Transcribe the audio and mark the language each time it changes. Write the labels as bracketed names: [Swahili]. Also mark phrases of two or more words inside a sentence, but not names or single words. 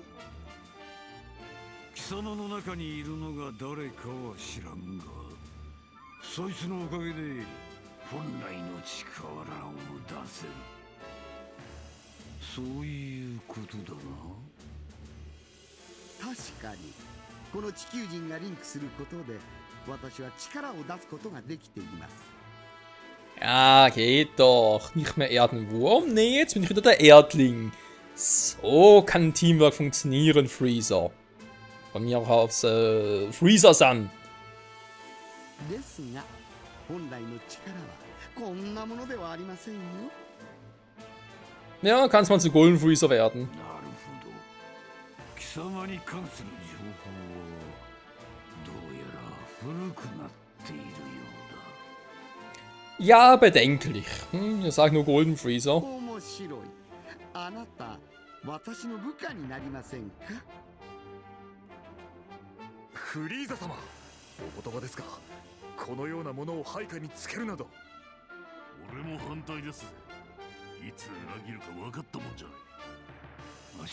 [Japanese] 貴様の中にいるのが誰かは知らんが、そいつのおかげで本来の力を出せる。そういうことだな。確かにこの地球人がリンクすることで私は力を出すことができています。 [German] Ja, geht doch. Nicht mehr Erdenwurm? Nee, jetzt bin ich wieder der Erdling. So kann Teamwork funktionieren, Freezer. Von mir aus Freezer-san. [Japanese] ですが本来の力はこんなものではありませんよ。 [German] Ja, kannst mal zu Golden Freezer werden. [Japanese] なるほど。貴様に関する情報はどうやら古くなっているようだ。 [German] Ja, bedenklich. Wir sagen nur Golden Freezer. [Japanese] 面白い。あなた私の部下になりませんか？フリーザ様、お言葉ですが、このようなものを配下につけるなど。俺も反対です。いつ裏切るか分かったもんじゃない。